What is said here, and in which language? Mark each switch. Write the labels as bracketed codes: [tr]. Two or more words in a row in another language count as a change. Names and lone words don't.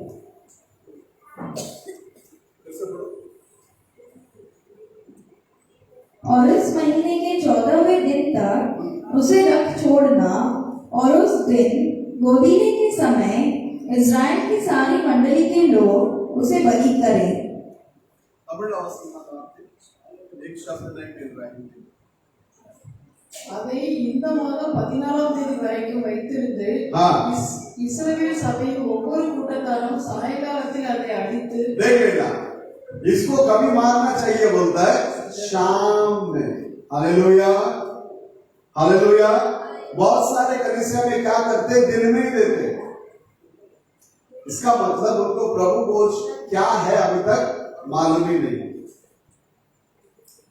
[hi] और इस महीने के 14वें दिन तक उसे रख छोड़ना, और उस दिन गोदीले के समय इज़राइल की सारी मंडली के लोग उसे बलि करें। [ta] அதை இந்த மாதம் 14ஆம் தேதி வரைக்கும் வைத்திருந்து இஸ்ரவேல் சபையின் ஒவ்வொரு கூட்டத்தாரும் சாயங்காலத்தில் அதை அடித்து, [hi] देखेगा इसको कभी मारना चाहिए, बोलता है शाम में। हालेलुया, हालेलुया। बहुत सारे कलीसिया में क्या करते, दिन में ही देते। इसका मतलब उनको प्रभु बोझ क्या है अभी तक मालूम ही नहीं।